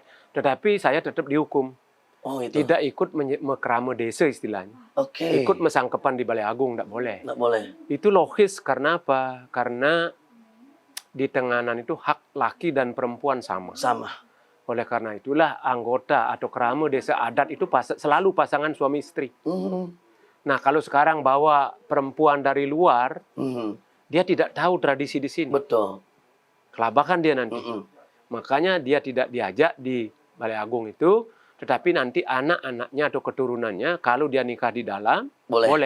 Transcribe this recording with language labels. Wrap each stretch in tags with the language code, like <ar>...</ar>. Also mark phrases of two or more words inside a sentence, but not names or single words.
<id>Tetapi saya tetap dihukum. Oh, itu. Tidak ikut mekrama desa istilahnya. Oke. Ikut mesangkepan di Balai Agung tidak boleh. Nggak boleh. Itu logis karena apa? Karena di Tenganan itu hak laki dan perempuan sama. Sama. Oleh karena itulah anggota atau kerama desa adat itu selalu pasangan suami istri. Nah, kalau sekarang bawa perempuan dari luar, dia tidak tahu tradisi di sini. Betul. Kelabakan dia nanti. Makanya dia tidak diajak di Balai Agung itu, tetapi nanti anak-anaknya atau keturunannya, kalau dia nikah di dalam, boleh.</id>